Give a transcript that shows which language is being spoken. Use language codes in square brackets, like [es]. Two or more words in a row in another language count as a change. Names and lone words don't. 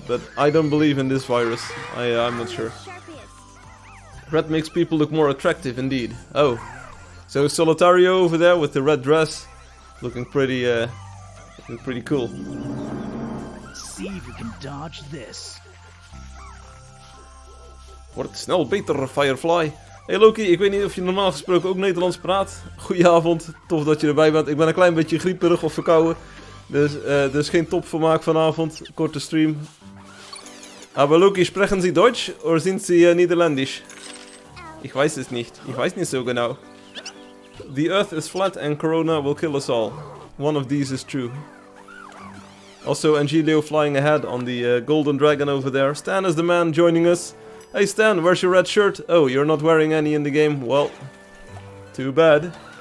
[en] But I don't believe in this virus. I'm not sure. Red makes people look more attractive indeed. Oh. So Solitario over there with the red dress. Looking pretty cool. See if you can dodge this. [nl] Wordt snel beter, Firefly. Hey Loki, ik weet niet of je normaal gesproken ook Nederlands praat. Goedenavond, tof dat je erbij bent. Ik ben een klein beetje grieperig of verkouden. Dus geen topvermaak vanavond. Korte stream. [de] Aber Loki, sprechen Sie Deutsch oder sind Sie Niederländisch? Ich weiß es nicht. Ich weiß nicht so genau. [en] The earth is flat and corona will kill us all. One of these is true. Also Angelio flying ahead on the golden dragon over there. Stan is the man joining us. Hey Stan, where's your red shirt? Oh, you're not wearing any in the game? Well, too bad.